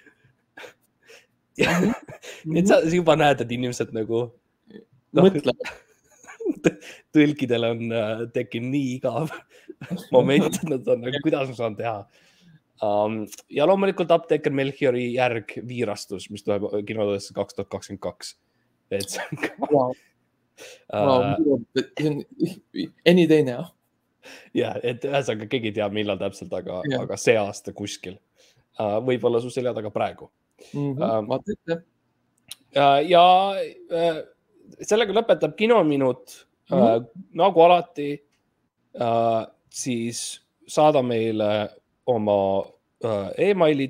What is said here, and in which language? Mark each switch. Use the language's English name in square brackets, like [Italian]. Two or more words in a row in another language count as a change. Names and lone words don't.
[Estonian] Et sa juba näed, et inimesed nagu tõlkidel on tekkinud nii igav moment, et nad on nagu, kuidas ma saan teha. Ja loomulikult Apteeker Melchiori järg Viirastus, mis tuleb kinodesse 2022. Et see on [English] Any day now. [Estonian] Ja, et ühesõnaga keegi ei tea, millal täpselt, aga see aasta kuskil. Võib-olla su selja taga praegu. Ja sellega lõpetab kinominut. Nagu alati, siis saada meile oma e-mailid.